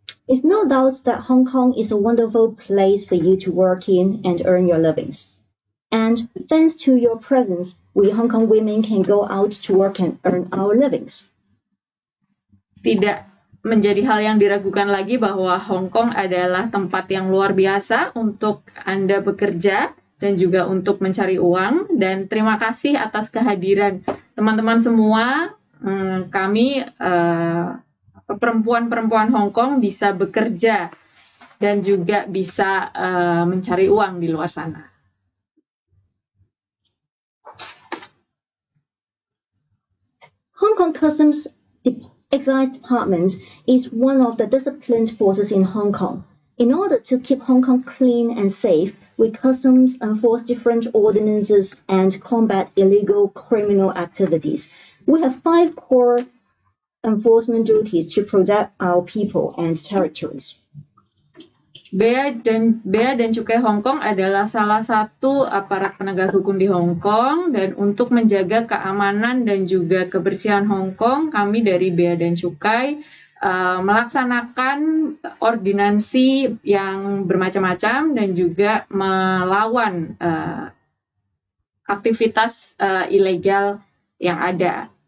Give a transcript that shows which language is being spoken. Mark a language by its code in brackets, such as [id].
[en] It's no doubt that Hong Kong is a wonderful place for you to work in and earn your livings. And thanks to your presence, we Hong Kong women can go out to work and earn our livings. [id] Tidak menjadi hal yang diragukan lagi bahwa Hong Kong adalah tempat yang luar biasa untuk Anda bekerja dan juga untuk mencari uang. Dan terima kasih atas kehadiran teman-teman semua. Kami perempuan-perempuan Hong Kong bisa bekerja dan juga bisa mencari uang di luar sana. [en] Hong Kong Customs Excise Department is one of the disciplined forces in Hong Kong. In order to keep Hong Kong clean and safe, we customs enforce different ordinances and combat illegal criminal activities. We have 5 core enforcement duties to protect our people and territories. [id] Bea dan Cukai Hong Kong adalah salah satu aparat penegak hukum di Hong Kong, dan untuk menjaga keamanan dan juga kebersihan Hong Kong, kami dari Bea dan Cukai melaksanakan ordinansi yang bermacam-macam dan juga melawan aktivitas ilegal yang ada.